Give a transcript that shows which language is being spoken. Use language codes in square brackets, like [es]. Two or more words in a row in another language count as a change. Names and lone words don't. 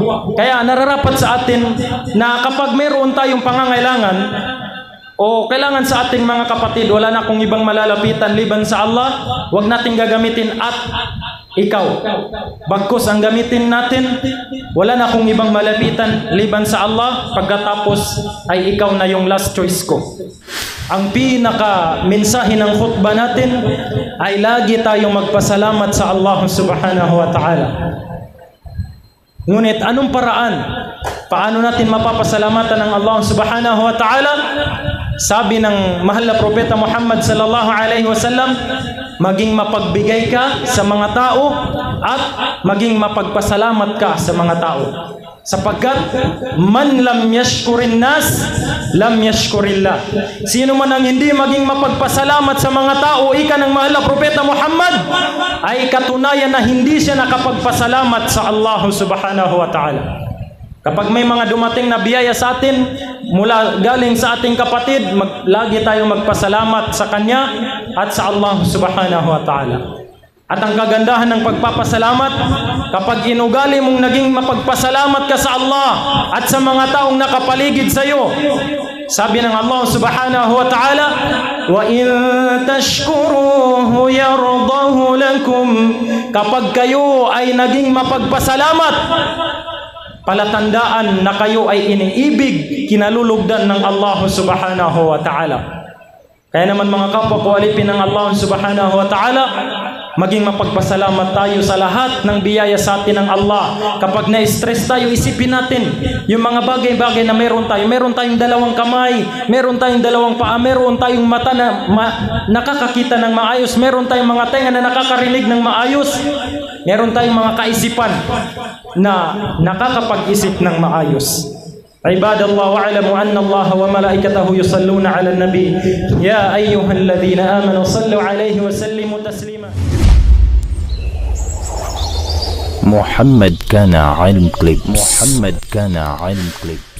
[tl] Kaya nararapat sa atin na kapag mayroon tayong pangangailangan o kailangan sa ating mga kapatid, wala na akong ibang malalapitan liban sa Allah, wag nating gagamitin at ikaw. Bagkus ang gamitin natin, wala na akong ibang malapitan liban sa Allah, pagkatapos ay ikaw na yung [en] last choice [tl] ko. Ang pinaka mensahe ng khutbah natin ay lagi tayong magpasalamat sa Allah [ar] سبحانه وتعالى. [tl] Ngunit anong paraan? Paano natin mapapasalamatan ng Allah [ar] سبحانه وتعالى? [tl] Sabi ng mahal na propeta Muhammad [ar] صلى الله عليه وسلم, [tl] maging mapagbigay ka sa mga tao at maging mapagpasalamat ka sa mga tao. [ar] Sapagkat من لم يشكر الناس، لم يشكر الله. [tl] Sino man ang hindi maging mapagpasalamat sa mga tao, ika ng mahal na propeta Muhammad, ay katunayan na hindi siya nakapagpasalamat sa Allah [ar] سبحانه وتعالى. [tl] Kapag may mga dumating na biyaya sa atin, mula galing sa ating kapatid, lagi tayong magpasalamat sa Kanya at sa Allah [ar] سبحانه وتعالى. [tl] At ang kagandahan ng pagpapasalamat, kapag inugali mong naging mapagpasalamat ka sa Allah at sa mga taong nakapaligid sa iyo, sabi ng Allah [ar] سبحانه وتعالى, وإن تشكروا يرضه لكم, [tl] kapag kayo ay naging mapagpasalamat, palatandaan na kayo ay iniibig, kinalulugdan ng Allah [ar] سبحانه وتعالى. [tl] Kaya naman mga kapwa ko, alipin ng Allah [ar] سبحانه وتعالى, [tl] maging mapagpasalamat tayo sa lahat ng biyaya sa atin ng Allah. Kapag na-stress tayo, isipin natin yung mga bagay-bagay na meron tayo. Meron tayong dalawang kamay, meron tayong dalawang paa, meron tayong mata na nakakakita ng maayos, meron tayong mga tenga na nakakarinig ng maayos, meron tayong mga kaisipan na nakakapag-isip ng maayos. [ar] عباد الله واعلموا أن الله وملائكته يصلون على النبي يا أيها الذين آمنوا صلوا عليه وسلموا تسليما. محمد كان علم كليبس.